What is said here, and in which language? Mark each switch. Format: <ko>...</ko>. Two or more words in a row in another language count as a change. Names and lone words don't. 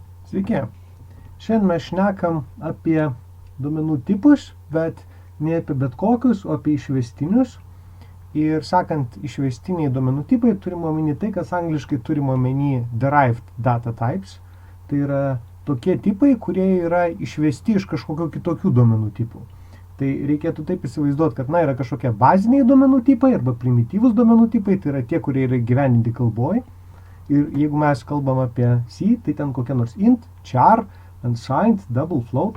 <lt>Sveiki. Šiandien mes šnekam apie duomenų tipus, bet ne apie bet kokius, o apie išvestinius. Ir sakant išvestiniai duomenų tipai, turime omeny tai, kas angliškai turime omeny</lt> <en>derived data types.</en> <lt>Tai yra tokie tipai, kurie yra išvesti iš kažkokių kitokių duomenų tipų. Tai reikėtų taip įsivaizduoti, kad yra kažkokie baziniai duomenų tipai arba primityvūs duomenų tipai, tai yra tie, kurie yra gyvendinti kalboj. Ir jeigu mes kalbam apie C, tai ten kokie nors int, char, unsigned, double float.</lt>